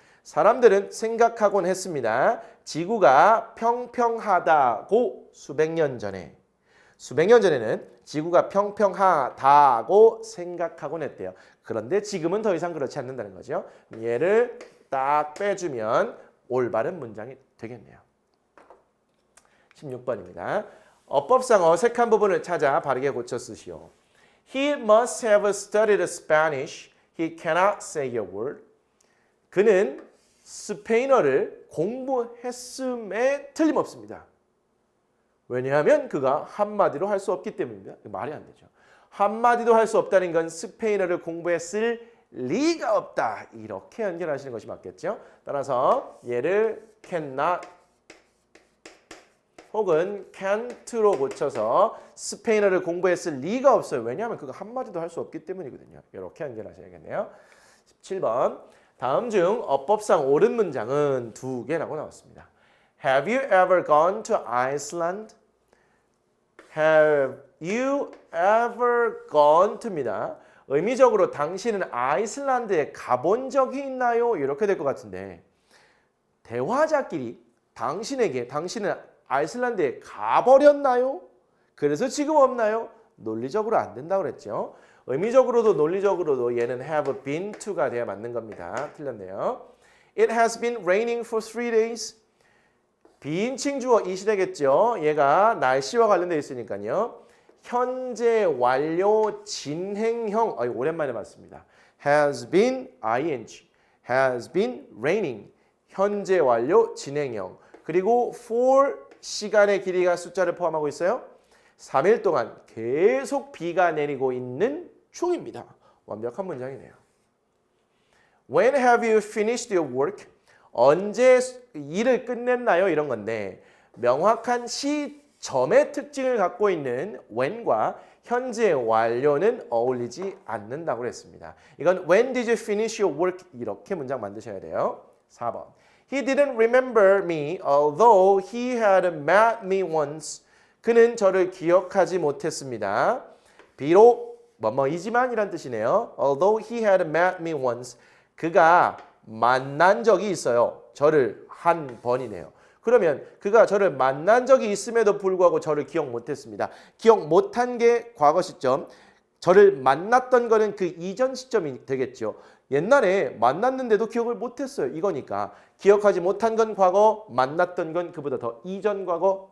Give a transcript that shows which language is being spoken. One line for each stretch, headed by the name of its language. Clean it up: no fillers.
Korean: 사람들은 생각하곤 했습니다. 지구가 평평하다고 수백 년 전에는 지구가 평평하다고 생각하곤 했대요. 그런데 지금은 더 이상 그렇지 않는다는 거죠. 얘를 딱 빼주면 올바른 문장이 되겠네요. 16번입니다. 어법상 어색한 부분을 찾아 바르게 고쳐 쓰시오.
English: He must have studied Spanish. He cannot say a word.
Korean: 그는 스페인어를 공부했음에 틀림없습니다. 왜냐하면 그가 한마디로 할 수 없기 때문입니다. 말이 안 되죠. 한마디도 할 수 없다는 건 스페인어를 공부했을 리가 없다. 이렇게 연결하시는 것이 맞겠죠. 따라서 얘를 cannot 혹은 can't로 고쳐서 스페인어를 공부했을 리가 없어요. 왜냐하면 그가 한마디도 할 수 없기 때문이거든요. 이렇게 연결하셔야겠네요. 17번. 다음 중 어법상 옳은 문장은 2개라고 나왔습니다.
English: Have you ever gone to Iceland? Have you ever gone to입니다.
Korean: 의미적으로 당신은 아이슬란드에 가본 적이 있나요? 이렇게 될 것 같은데 대화자끼리 당신은 아이슬란드에 가버렸나요? 그래서 지금 없나요? 논리적으로 안 된다고 그랬죠. 의미적으로도 논리적으로도 얘는 have been to가 돼야 맞는 겁니다. 틀렸네요.
English: It has been raining for 3 days.
Korean: 비인칭 주어 이 시대겠죠. 얘가 날씨와 관련되어 있으니까요. 현재 완료 진행형 오랜만에 봤습니다.
English: has been ing, has been raining.
Korean: 현재 완료 진행형. 그리고 for 시간의 길이가 숫자를 포함하고 있어요. 3일 동안 계속 비가 내리고 있는 중입니다. 완벽한 문장이네요.
English: When have you finished your work?
Korean: 언제 일을 끝냈나요? 이런 건데 명확한 시점의 특징을 갖고 있는 when과 현재 완료는 어울리지 않는다고 그랬습니다. 이건
English: when did you finish your work?
Korean: 이렇게 문장 만드셔야 돼요. 4번.
English: He didn't remember me although he had met me once.
Korean: 그는 저를 기억하지 못했습니다. 비록 뭐뭐이지만 이란 뜻이네요.
English: Although he had met me once.
Korean: 그가 만난 적이 있어요. 저를 한 번이네요. 그러면 그가 저를 만난 적이 있음에도 불구하고 저를 기억 못했습니다. 기억 못한 게 과거 시점. 저를 만났던 거는 그 이전 시점이 되겠죠. 옛날에 만났는데도 기억을 못했어요. 이거니까 기억하지 못한 건 과거, 만났던 건 그보다 더 이전 과거.